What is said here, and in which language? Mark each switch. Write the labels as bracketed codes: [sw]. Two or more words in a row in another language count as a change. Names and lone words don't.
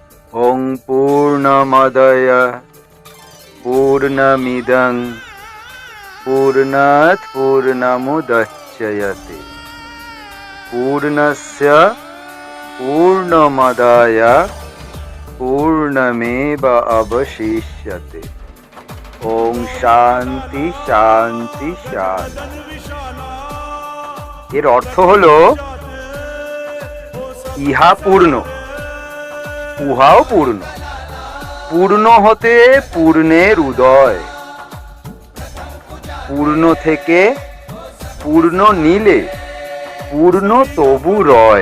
[sa] ওং পূর্ণমদয় পূর্ণমিদং পূর্ণাৎ পূর্ণমুদচ্যতে পূর্ণস্য পূর্ণমাদায় পূর্ণমেব অবশিষ্যতে। ওং শান্তি শান্তি শান্তি। [bn] এর অর্থ হলো ইহা পূর্ণ, উহাও পূর্ণ। পূর্ণ হতে পূর্ণের উদয়, পূর্ণ থেকে পূর্ণ নিলে পূর্ণ তবু রয়।